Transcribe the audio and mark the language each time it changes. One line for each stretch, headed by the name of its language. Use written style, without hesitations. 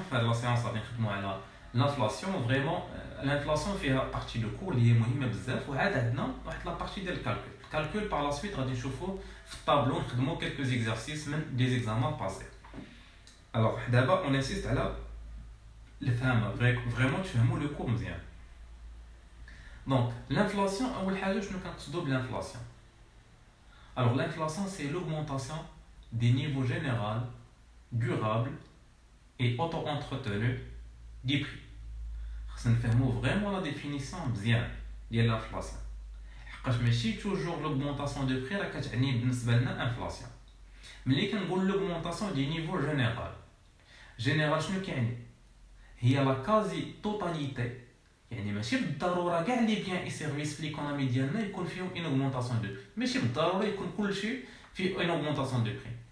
Arabic: في هاد لا سيونس غادي نخدموا على l'inflation. فريمون l'inflation فيها بارتي دو كور اللي هي مهمه بزاف وعاد عندنا واحد لا بارتي ديال الكالكول. الكالكول بار لا سويت غادي نشوفوا في الطابلو نخدموا كلكو زيكزارسيس من دي زيكزامان باسي. الوغ دابا اون انسيست على الفهم فريمون تفهموا لو كور مزيان. دونك l'inflation اول حاجه شنو كنقصدوا بالانفلاسيون؟ الوغ
French: l'inflation c'est l'augmentation des niveaux généraux durables et auto-entretenus des prix.
Arabic: خصنا نفهموا فريمون لا ديفينيسيون مزيان ديال l'inflation. حقاش ماشي توجور l'augmentation de prix راه كتعني بالنسبه لنا انفلاسيون. ملي كنقول
French: l'augmentation des niveaux généraux
Arabic: شنو كيعني؟ هي لا كازي توتاليتي، يعني ماشي بالضروره كاع لي بيان اي سيرفيس في ليكونومي ديالنا يكون فيهم ان اوغمونطاسيون دو بري، ماشي بالضروره يكون كلشي فيه ان اوغمونطاسيون دو بري.